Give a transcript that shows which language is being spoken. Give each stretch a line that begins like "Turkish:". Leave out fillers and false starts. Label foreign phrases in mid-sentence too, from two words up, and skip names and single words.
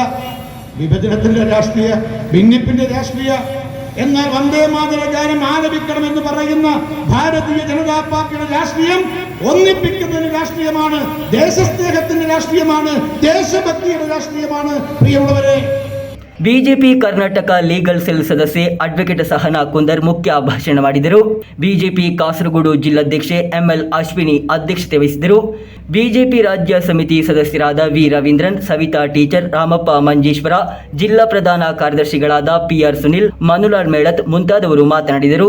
Malayalam: വിഭജനത്തിന്റെ രാഷ്ട്രീയ, ഭിന്നിപ്പിന്റെ രാഷ്ട്രീയ. എന്നാൽ വന്ദേ മാതര ഗാനം ആലപിക്കണമെന്ന് പറയുന്ന ഭാരതീയ ജനതാ പാർട്ടിയുടെ രാഷ്ട്രീയം ഒന്നിപ്പിക്കുന്നതിന് രാഷ്ട്രീയമാണ്, ദേശസ്നേഹത്തിന്റെ രാഷ്ട്രീയമാണ്, ദേശഭക്തിയുടെ രാഷ്ട്രീയമാണ്. പ്രിയമുള്ളവരെ,
Kannada: ಬಿಜೆಪಿ ಕರ್ನಾಟಕ ಲೀಗಲ್ ಸೆಲ್ ಸದಸ್ಯೆ ಅಡ್ವೊಕೇಟ್ ಸಹನಾ ಕುಂದರ್ ಮುಖ್ಯ ಭಾಷಣ ಮಾಡಿದರು. ಬಿಜೆಪಿ ಕಾಸರಗೋಡು ಜಿಲ್ಲಾಧ್ಯಕ್ಷೆ ಎಂಎಲ್ ಅಶ್ವಿನಿ ಅಧ್ಯಕ್ಷತೆ ವಹಿಸಿದರು. ಬಿಜೆಪಿ ರಾಜ್ಯ ಸಮಿತಿ ಸದಸ್ಯರಾದ ವಿ ರವೀಂದ್ರನ್, ಸವಿತಾ ಟೀಚರ್, ರಾಮಪ್ಪ ಮಂಜೇಶ್ವರ, ಜಿಲ್ಲಾ ಪ್ರಧಾನ ಕಾರ್ಯದರ್ಶಿಗಳಾದ ಪಿಆರ್ ಸುನಿಲ್, ಮನುಲಾಲ್ ಮೇಳತ್ ಮುಂತಾದವರು ಮಾತನಾಡಿದರು.